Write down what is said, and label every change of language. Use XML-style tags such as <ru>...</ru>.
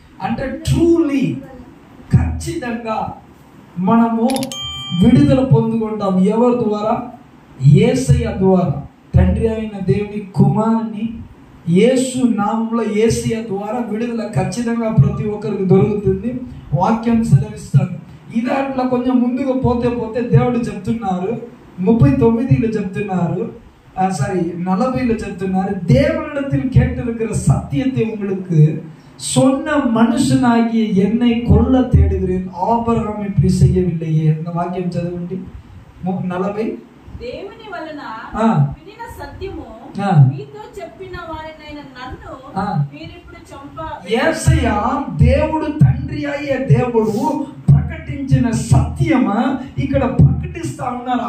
<te>అంటే ట్రూలీ, ఖచ్చితంగా మనము విడుదల పొందుకుంటాం. ఎవరి ద్వారా? యేసయ్య ద్వారా. తండ్రి అయిన దేవుని కుమారుని యేసు నామంలో యేసయ్య ద్వారా విడుదల ఖచ్చితంగా ప్రతి ఒక్కరికి దొరుకుతుంది. వాక్యం సెలవిస్తాడు. ఇది అట్లా కొంచెం ముందుకు పోతే దేవుడు చెప్తున్నారు, 39లో చెప్తున్నారు, 40 చెప్తున్నారు,</te> <ta>தேவனிடத்தில் கேட்டிருக்கிற சத்தியத்தை உங்களுக்கு சொன்ன மனுஷனாகிய என்னை கொல்ல தேடுகிறேன், ஆபிரகாம் இப்படி செய்யவில்லையே. இந்த</ta> <te>வாక్యం చదవండి 40. దేవుని వలన వినిన సత్యము మీతో చెప్పిన వారినైన నన్ను మీరిప్పుడు యేసయ్య దేవుడు తండ్రి అయ్యే దేవుడు ప్రకటించిన సత్యము ఇక్కడ ప్రకటిస్తా ఉన్నారు.</te>